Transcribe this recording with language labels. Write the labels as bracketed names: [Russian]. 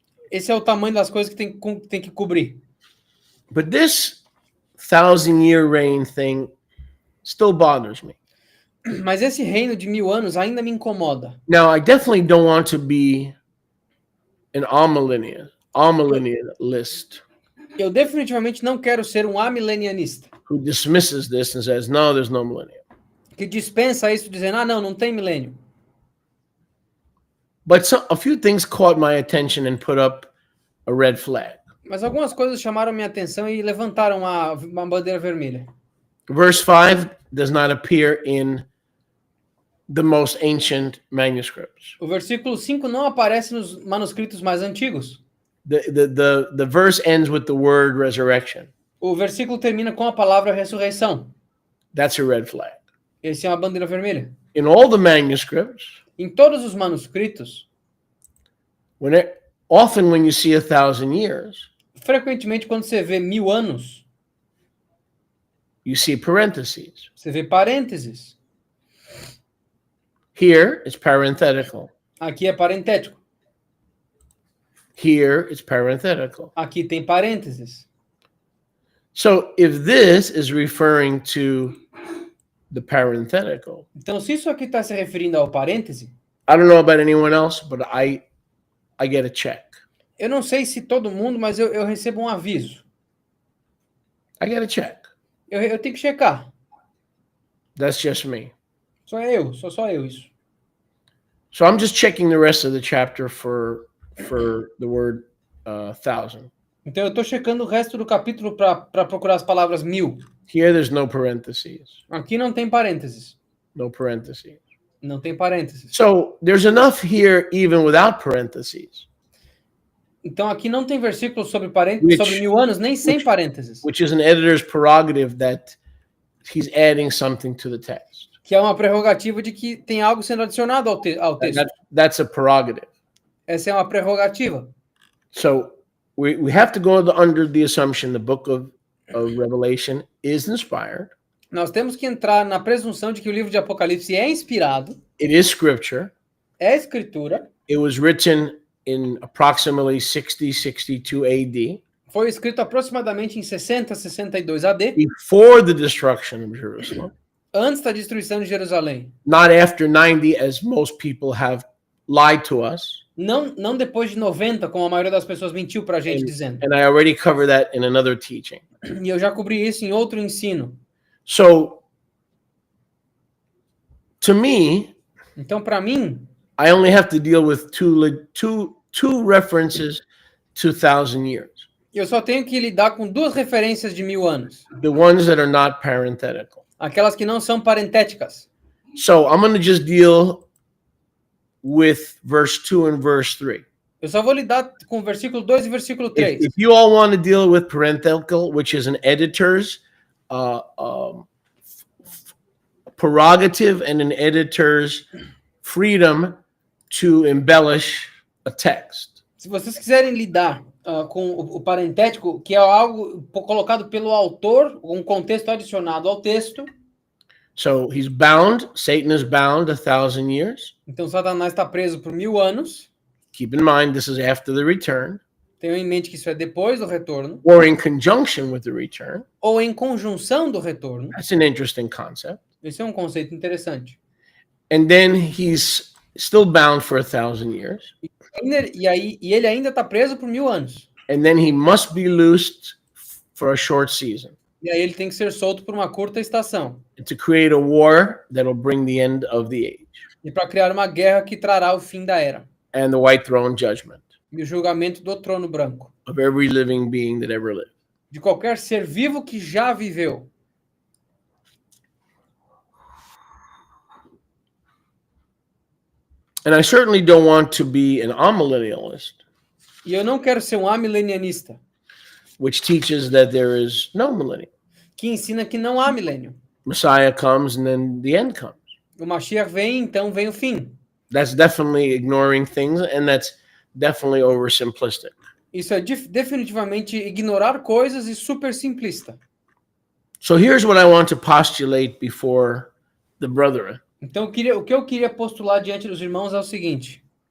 [Portuguese] Esse é o tamanho das coisas que tem que cobrir. [English] But this 1,000-year reign thing still bothers me. [Portuguese] Mas esse reino de 1000 anos ainda me incomoda. [English] Now, I definitely don't want to be an amillennialist [Portuguese] Eu definitivamente não quero ser um amilenianista [English] who dismisses this and says, no, there's no millennium. [Portuguese] que dispensa isso dizendo, não tem milênio. [English] But a few things caught my attention and put up a red flag. [Portuguese] Mas algumas coisas chamaram minha atenção e levantaram uma bandeira vermelha. [English] Verse 5 does not appear in the most ancient manuscripts. [Portuguese] O versículo 5 não aparece nos manuscritos mais antigos. [English] The verse ends with the word resurrection. [Portuguese] O versículo termina com a palavra ressurreição. [English] That's a red flag. [Portuguese] Esse é uma bandeira vermelha. [English] In all the manuscripts, [Portuguese] Em todos os manuscritos, [English] often when you see 1,000 years, [Portuguese] frequentemente quando você vê 1000 anos, [English] you see parentheses. [Portuguese] você vê parênteses. [English] Here, it's parenthetical. [Portuguese] Aqui é parentético. [English] Here, it's parenthetical. [Portuguese] Aqui tem parênteses. [English] So if this is referring to the parenthetical, [Portuguese] Então, se isso aqui está se referindo ao parêntese, [English] I don't know about anyone else, but I get a check. [Portuguese] eu não sei se todo mundo, mas eu recebo um aviso. [English] I get a check. [Portuguese] Eu tenho que checar. [English] That's just me. [Portuguese] Sou só eu isso. [English] So I'm just checking the rest of the chapter for the word 1,000. [Portuguese] Então, eu estou checando o resto do capítulo para procurar as palavras 1000. [English] Here, there's no parentheses. [Portuguese] Aqui não tem parênteses. [English] No parentheses. [Portuguese] Não tem parênteses. [English] So there's enough here even without parentheses, [Portuguese] Então, aqui não tem versículo sobre parênteses, sobre 1000 anos, nem sem parênteses. [English] which is an editor's prerogative that he's adding something to the text. [Portuguese] Que é uma prerrogativa de que tem algo sendo adicionado ao texto. [English] That's a prerogative. [Portuguese] Essa é uma prerrogativa. [English] So we have to go under the assumption the book of Revelation is inspired. [Portuguese] Nós temos que entrar na presunção de que o livro de Apocalipse é inspirado, [English] It is scripture. [Portuguese] é escritura, [English] It was written in approximately 62 AD, [Portuguese] foi escrito aproximadamente em 60, 62 AD, [English] before the destruction of Jerusalem, [Portuguese] antes da destruição de Jerusalém. [English] not after 90, as most people have lied to us. [Portuguese] Não depois de 90, como a maioria das pessoas mentiu para a gente dizendo. [English] And I already covered that in another teaching. [Portuguese] E eu já cobri isso em outro ensino. [English] So, to me, [Portuguese] Então, para mim, [English] I only have to deal with two references to 1,000 years. [Portuguese] eu só tenho que lidar com duas referências de 1000 anos. [English] The ones that are not parenthetical. [Portuguese] Aquelas que não são parentéticas. [English] So I'm going to just deal with verse 2 and verse 3. [Portuguese] Eu só vou lidar com o versículo 2 e versículo 3. [English] If you all want to deal with parenthetical, which is an editor's prerogative and an editor's freedom to embellish a text, [Portuguese] Se vocês quiserem lidar com o parentético, que é algo colocado pelo autor, um contexto adicionado ao texto, [English] so he's bound, Satan is bound 1,000 years. [Portuguese] então Satanás está preso por 1000 anos. [English] Keep in mind, this is after the return, [Portuguese] Tenham em mente que isso é depois do retorno, [English] or in conjunction with the return. [Portuguese] ou em conjunção do retorno. [English] That's an interesting concept. [Portuguese] Esse é um conceito interessante. [English] And then he's still bound for 1,000 years. [Portuguese] E ele ainda está preso por 1000 anos. [English] And then he must be loosed for a short season [Portuguese] E aí ele tem que ser solto por uma curta estação. [English] to create a war that'll bring the end of the age [Portuguese] E para criar uma guerra que trará o fim da era. [English] and the white throne judgment [Portuguese] E o julgamento do trono branco. [English] of every living being that ever lived. [Portuguese] De qualquer ser vivo que já viveu. [English] And I certainly don't want to be an amillennialist, [Portuguese] E eu não quero ser um amilenianista, [English] which teaches that there is no millennium. [Portuguese] que ensina que não há milênio. [English] Messiah comes and then the end comes. [Portuguese] O Mashiach vem, então vem o fim. [English] That's definitely ignoring things, and that's definitely oversimplistic. [Portuguese] Isso é definitivamente ignorar coisas e super simplista. [English] So here's what I want to postulate before the brethren. [Portuguese] Então, o que eu queria postular diante dos irmãos é o seguinte.